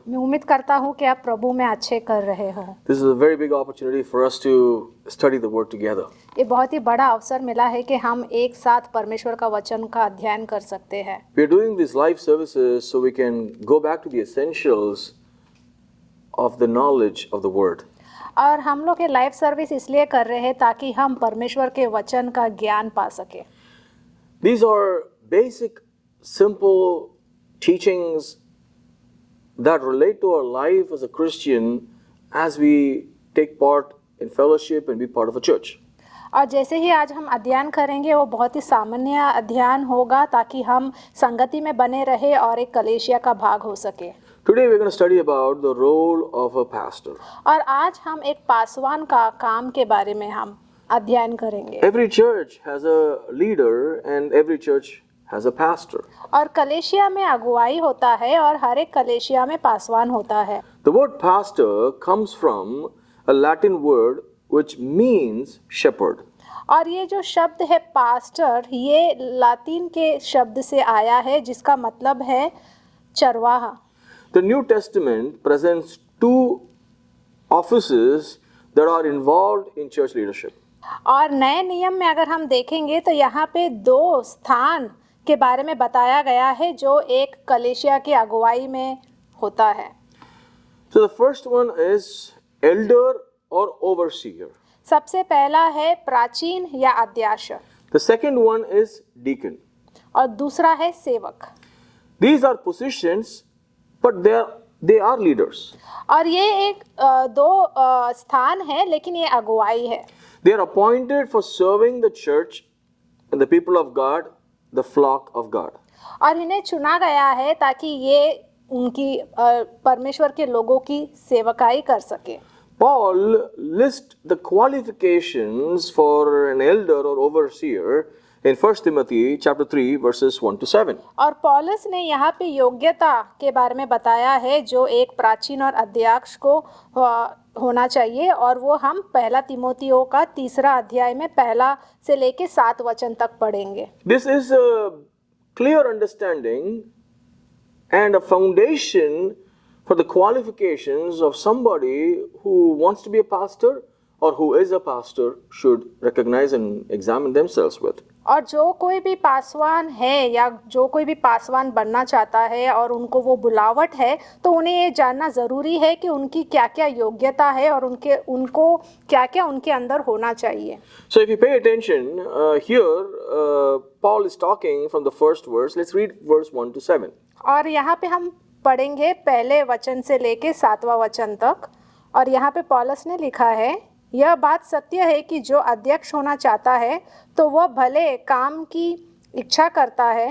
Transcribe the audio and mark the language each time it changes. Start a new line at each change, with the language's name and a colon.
Hindi: मैं उम्मीद करता हूँ कि आप प्रभु में अच्छे कर रहे हो.
English: This is a very big opportunity for us to study the Word together.
Hindi: ये बहुत ही बड़ा अवसर मिला है कि हम एक साथ परमेश्वर का वचन का अध्ययन कर सकते हैं.
English: We're doing these live services so we can go back to the essentials of the knowledge of the Word.
Hindi: और हम लोग ये लाइव सर्विस इसलिए कर रहे हैं ताकि हम परमेश्वर के वचन का ज्ञान पा सके.
English: These are basic, simple teachings that relate to our life as a Christian as we take part in fellowship and be part of a church.
Hindi: और जैसे ही आज हम अध्ययन करेंगे वो बहुत ही सामान्य अध्ययन होगा ताकि हम संगति में बने रहे और एक कलीसिया का भाग हो सके.
English: Today we're going to study about the role of a pastor.
Hindi: और आज हम एक पासवान का काम के बारे में हम अध्ययन करेंगे.
English: Every church has a leader and every church has a pastor.
Hindi: और कलेशिया में अगुवाई होता है और हर एक कलेशिया में पासवान होता है.
English: The word pastor comes from a Latin word which means shepherd.
Hindi: और ये जो शब्द है पास्टर ये लातीन के शब्द से आया है जिसका मतलब है चरवाहा.
English: The New Testament presents two offices that are involved in church leadership.
Hindi: और नए नियम में अगर हम देखेंगे तो यहाँ पे दो स्थान के बारे में बताया गया है जो एक कलेशिया की अगुवाई में होता है.
English: So the first one is elder or overseer.
Hindi: सबसे पहला है प्राचीन या अध्यक्ष.
English: The second one is deacon.
Hindi: और दूसरा है सेवक.
English: These are positions, but they are leaders.
Hindi: और ये एक दो स्थान है लेकिन ये अगुवाई है.
English: They are appointed for serving the church and the people of God, the flock of God.
Hindi: और इन्हें चुना गया है ताकि ये उनकी परमेश्वर के लोगों की सेवकाई कर सके.
English: Paul lists the qualifications for an elder or overseer in 1 Timothy chapter 3 verses 1 to 7.
Hindi: और पौलुस ने यहाँ पे योग्यता के बारे में बताया है जो एक प्राचीन और अध्यक्ष को होना चाहिए और वो हम पहला तिमोथियों का 3 अध्याय में 1 से लेके 7 वचन तक पढ़ेंगे.
English: This is a clear understanding and a foundation for the qualifications of somebody who wants to be a pastor or who is a pastor should recognize and examine themselves with.
Hindi: और जो कोई भी पासवान है या जो कोई भी पासवान बनना चाहता है और उनको वो बुलावट है तो उन्हें ये जानना ज़रूरी है कि उनकी क्या क्या योग्यता है और उनको क्या क्या उनके अंदर होना चाहिए.
English: So if you pay attention, here Paul is talking from the first verse. Let's read verse 1 to 7.
Hindi: और यहाँ पे हम पढ़ेंगे पहले वचन से लेके 7वां वचन तक. और यहाँ पे पौलुस ने लिखा है, यह बात सत्य है कि जो अध्यक्ष होना चाहता है तो वह भले काम की इच्छा करता है.